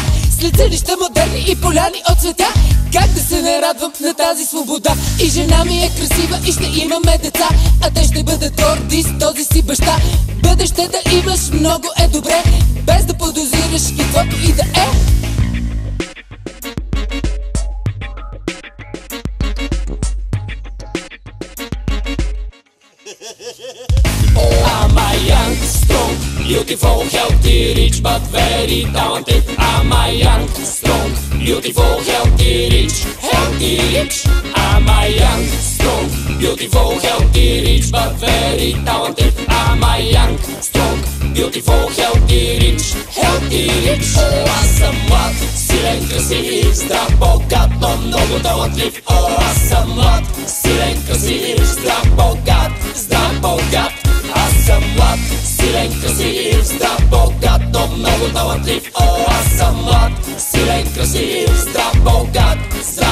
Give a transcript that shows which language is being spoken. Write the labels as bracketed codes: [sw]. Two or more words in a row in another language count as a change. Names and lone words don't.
[bg] След сънища модерни и поляни от света, как да се нарадвам на тази свобода. И жена ми е красива и ще имаме деца, а те ще бъдат горди с този си баща. Бъдеще да имаш много е добре, без да подозираш каквото и да е. [en] I'm a young, strong, beautiful, healthy, rich, but very talented. I'm a young, strong, beautiful, healthy, rich, rich. I'm a young, strong, beautiful, healthy, rich, but very talented. I'm a young, strong, beautiful, healthy, rich, rich. [bg] О, аз съм млад, силен, красив, здрав, богат, но много талантлив. О, аз съм млад, силен, красив, здрав, богат, богат. Аз съм млад, силен, красив, здрав, богат, но много талантлив. О, аз съм млад, силен, красив, здрав, богат, богат.